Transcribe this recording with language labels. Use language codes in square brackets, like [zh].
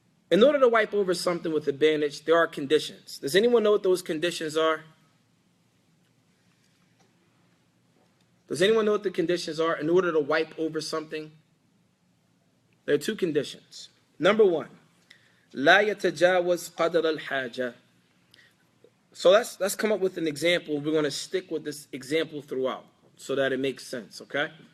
[en] In order to wipe over something with a bandage, there are conditions. Does anyone know what those conditions are? Does anyone know what the conditions are in order to wipe over something? There are two conditions. Number one, [ar] لا يتجاوز قدر الحاجة. [en] So let's come up with an example. We're going to stick with this example throughout so that it makes sense, okay?